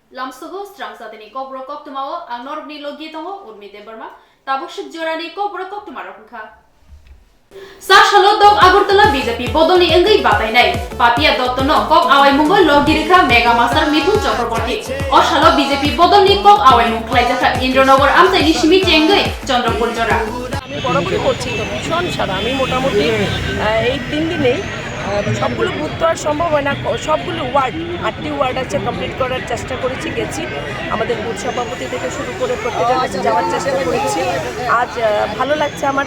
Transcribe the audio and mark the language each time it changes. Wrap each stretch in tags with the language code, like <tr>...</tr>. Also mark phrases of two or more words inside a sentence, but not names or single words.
<trp>Angsugo, Swrangchati Kokborok Koktwma, ang Norni Logitongo, Urmi Deberma, Tabuk Jorani Kokborok Koktwma Rokha. Sashalo dog Agartala BJP Bodoni Engai Batainai, Papia Dottono, Kok Awai Mungo Logirika, Mega Master Mithun Chakraborty, Oshalo BJP Bodoni Kok Awai Munklaijaka, Indronogar Amta Nishimi Chengai, Chandrapur Jora.</trp> <bn>বরাবরই করছি তো ভীষণ সারা আমি মোটামুটি এই 3 দিনে সবগুলো বুথ তো আর সম্ভব হয় না, সবগুলো ওয়ার্ড 8টি ওয়ার্ড আছে কমপ্লিট করার চেষ্টা করেছি, গেছি আমাদের বুথ সভাপতি থেকে শুরু করে প্রত্যেকের কাছে যাওয়ার চেষ্টা করেছি। আজ ভালো লাগছে আমার।</bn>